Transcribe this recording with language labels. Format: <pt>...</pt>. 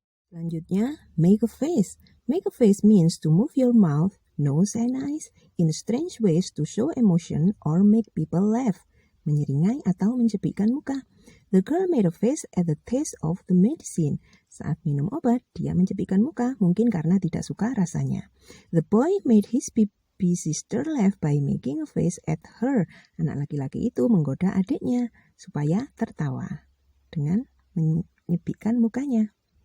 <en>Selanjutnya, make a face. Make a face means to move your mouth, nose, and eyes in strange ways to show emotion or make people laugh.</en> <id>Menyeringai atau mencepikkan muka.</id> <en>The girl made a face at the taste of the medicine.</en> <id>Saat minum obat, dia mencepikkan muka, mungkin karena tidak suka rasanya.</id> <en>The boy made his baby sister laugh by making a face at her.</en> <id>Anak laki-laki itu menggoda adiknya supaya tertawa dengan menyepikkan mukanya.</id>